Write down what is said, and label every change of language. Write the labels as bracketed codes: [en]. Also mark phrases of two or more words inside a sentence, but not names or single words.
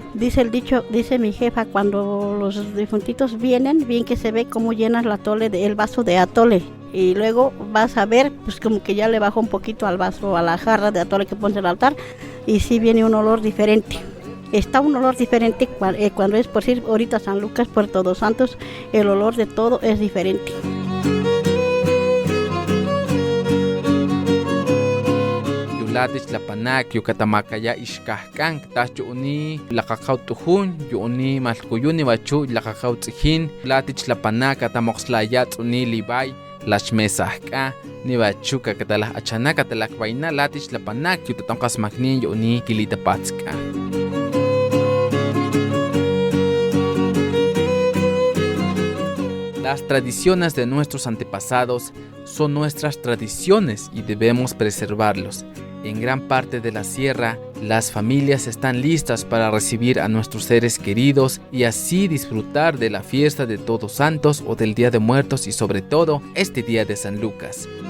[es] Dice el dicho, dice mi jefa, cuando los difuntitos vienen, bien que se ve cómo llenas el vaso de atole. Y luego vas a ver, pues como que ya le bajó un poquito al vaso, a la jarra de atole que pones en el altar, y sí viene un olor diferente. Está un olor diferente cuando es, por decir, ahorita San Lucas, por Todos Santos, el olor de todo es diferente. [tos] Latich la panak yukatamacaya ishkahkan tas yu'ni lakakaw tuhun yu'ni malkuyuni bachu lakakaw tzijin latich la panak atamoxlaya tz'uni libay lachmesahka ni bachuka katalah achana katalak vaina latich la panak yutatonqas magnin yu'ni kilitapatska. [es] Las tradiciones de nuestros antepasados son nuestras tradiciones y debemos preservarlos. En gran parte de la sierra, las familias están listas para recibir a nuestros seres queridos y así disfrutar de la fiesta de Todos Santos o del Día de Muertos y sobre todo este día de San Lucas.